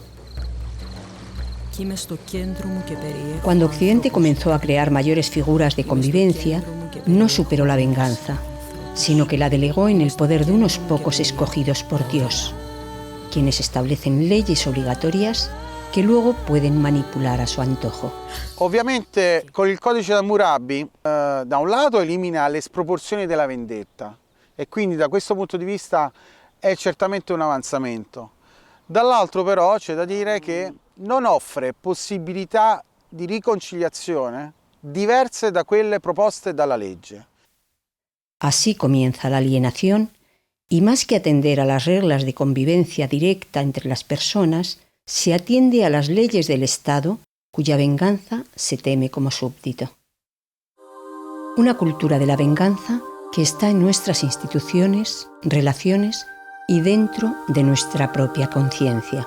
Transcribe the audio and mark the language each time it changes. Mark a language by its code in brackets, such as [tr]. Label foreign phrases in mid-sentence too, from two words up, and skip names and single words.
[es] Cuando Occidente comenzó a crear mayores figuras de convivencia, no superó la venganza, sino que la delegó en el poder de unos pocos escogidos por Dios, quienes establecen leyes obligatorias che luego pueden manipular a su antojo. [it] Ovviamente con il codice di Hammurabi da un lato elimina le sproporzioni della vendetta e quindi da questo punto di vista è certamente un avanzamento. Dall'altro però c'è da dire che non offre possibilità di riconciliazione diverse da quelle proposte dalla legge. [es] Así comienza la alienación y más que atender a las reglas de convivencia directa entre las personas, se atiende a las leyes del Estado, cuya venganza se teme como súbdito. Una cultura de la venganza que está en nuestras instituciones, relaciones y dentro de nuestra propia conciencia.